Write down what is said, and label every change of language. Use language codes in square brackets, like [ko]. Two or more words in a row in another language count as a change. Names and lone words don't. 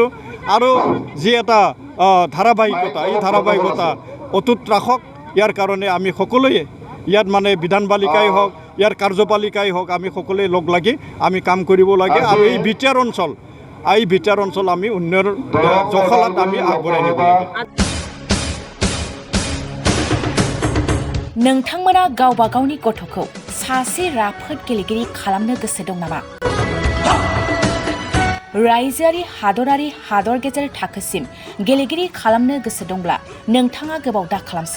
[as] আৰু যি এটা ধাৰাবাহিকতা, এই ধাৰাবাহিকতা অটুট ৰাখক। ইয়াৰ কাৰণে আমি সকলোৱে ইয়াত মানে বিধানপালিকাই হওক, ইয়াৰ কাৰ্যপালিকাই হওক, আমি সকলোৱে লগ লাগি আমি কাম কৰিব লাগে। আৰু এই বিটিআৰ অঞ্চল আমি উন্নয়নৰ জখলাত আমি আগবঢ়াই নিব লাগে। [brx] नोंथांमोना गावबा गावनि गथ'खौ सासे राफोद गेलेगिरि खालामनो गोसो दं नामा? रायजोआरि हादरारि हादर गेजेर थाखोसिम गेलेगिरि खालामनो गोसो दंब्ला नोंथाङा गोबाव दा खालामसै।